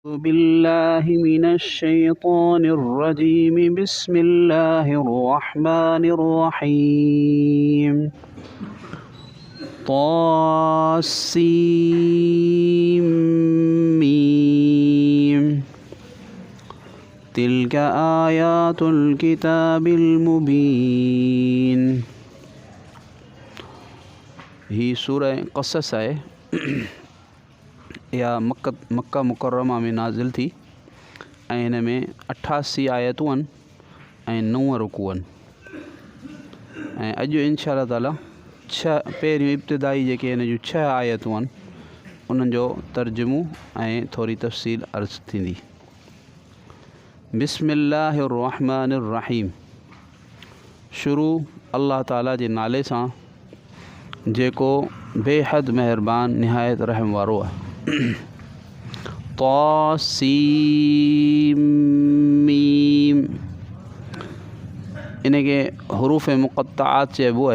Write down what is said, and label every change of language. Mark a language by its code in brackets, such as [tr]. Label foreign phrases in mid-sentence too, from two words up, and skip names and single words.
[ar] بالله من الشيطان الرجيم بسم الله الرحمن الرحيم طسم ميم تلك آيات الكتاب المبين. [sd] ही सूरह क़सस है या मक्का मुकर्रमा में नाज़िल थी ऐं हिन में 88 आयतूं आहिनि ऐं 9 रुकू आहिनि। ऐं अॼु [ar] إن شاء تعالى [sd] पहिरियों इब्तिदाई जेके हिन जूं 6 आयतूं आहिनि उन्हनि जो तर्जुमो ऐं थोरी तफ़सील अर्ज़ थींदी। [ar] بسم الله الرحمن الرحيم. [sd] शुरू अल्लाह ताला जे नाले सां जेको बेहद मेहरबान निहायत रहम वारो आहे। [ar] طسم ميم [sd] इनके हरूफ़ मुक़त्ताआत चइबो आहे।